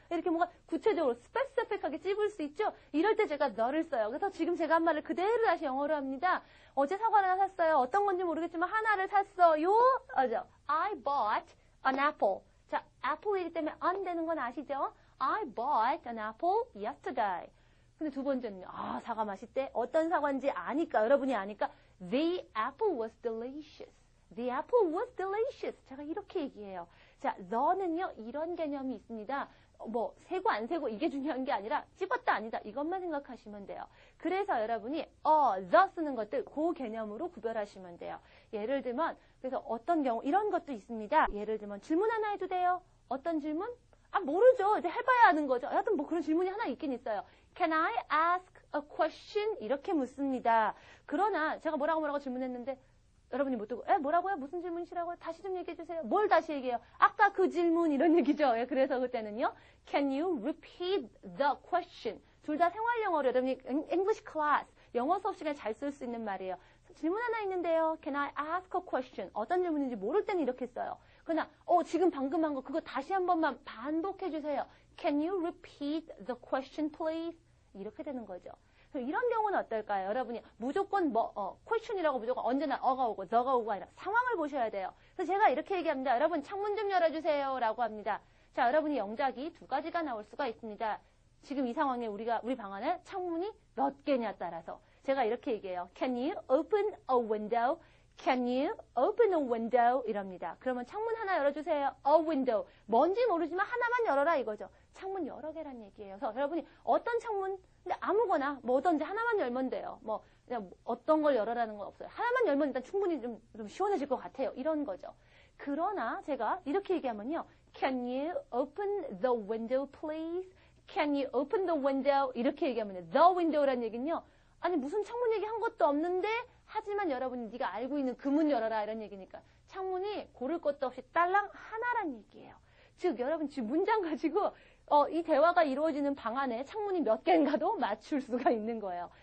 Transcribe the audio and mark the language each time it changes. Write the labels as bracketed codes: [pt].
[ko] 이렇게 뭔가 구체적으로 스페시픽하게 찝을 수 있죠? 이럴 때 제가 너를 써요. 그래서 지금 제가 한 말을 그대로 다시 영어로 합니다. 어제 사과를 하나 샀어요. 어떤 건지 모르겠지만 하나를 샀어요. [en] I bought an apple. [ko] 자, apple이기 때문에 an 되는 건 아시죠? [en] I bought an apple yesterday. [ko] 근데 두 번째는요. 사과 맛있대. 어떤 사과인지 아니까, 여러분이 아니까 [en] The apple was delicious. The apple was delicious. [ko] 제가 이렇게 얘기해요. 자, the는요. 이런 개념이 있습니다. 세고 안 세고 이게 중요한 게 아니라 찝었다 아니다. 이것만 생각하시면 돼요. 그래서 여러분이 the 쓰는 것들 그 개념으로 구별하시면 돼요. 예를 들면 그래서 어떤 경우 이런 것도 있습니다. 예를 들면 질문 하나 해도 돼요. 어떤 질문? 모르죠. 이제 해봐야 하는 거죠. 여하튼 그런 질문이 하나 있긴 있어요. [en] Can I ask a question? [ko] 이렇게 묻습니다. 그러나 제가 뭐라고 질문했는데 여러분이 못 듣고 뭐라고요? 무슨 질문이시라고요? 다시 좀 얘기해 주세요. 뭘 다시 얘기해요? 아까 그 질문 이런 얘기죠. 그래서 그때는요. [en] Can you repeat the question? [ko] 둘 다 생활 영어로 여러분이 English class 영어 수업 시간에 잘 쓸 수 있는 말이에요. 질문 하나 있는데요. [en] Can I ask a question? [ko] 어떤 질문인지 모를 때는 이렇게 써요. 그러나 지금 방금 한 거 그거 다시 한 번만 반복해 주세요. [en] Can you repeat the question please? [ko] 이렇게 되는 거죠. 이런 경우는 어떨까요? 여러분이 무조건 question이라고 무조건 언제나 어가 오고 the가 오고 아니라 상황을 보셔야 돼요. 그래서 제가 이렇게 얘기합니다. 여러분 창문 좀 열어주세요 라고 합니다. 자, 여러분이 영작이 두 가지가 나올 수가 있습니다. 지금 이 상황에 우리 방 안에 창문이 몇 개냐 따라서 제가 이렇게 얘기해요. [en] Can you open a window? Can you open a window? [ko] 이럽니다. 그러면 창문 하나 열어주세요. [en] A window. [ko] 뭔지 모르지만 하나만 열어라 이거죠. 창문 여러 개란 얘기예요. 그래서 여러분이 어떤 창문, 근데 아무거나 뭐든지 하나만 열면 돼요. 그냥 어떤 걸 열어라는 건 없어요. 하나만 열면 일단 충분히 좀 시원해질 것 같아요. 이런 거죠. 그러나 제가 이렇게 얘기하면요. [en] Can you open the window please? Can you open the window? [ko] 이렇게 얘기하면 the window란 얘기는요. 아니 무슨 창문 얘기 한 것도 없는데 하지만 여러분이 네가 알고 있는 그 문 열어라 이런 얘기니까 창문이 고를 것도 없이 딸랑 하나란 얘기예요. 즉, 여러분 지금 문장 가지고 이 대화가 이루어지는 방 안에 창문이 몇 개인가도 맞출 수가 있는 거예요.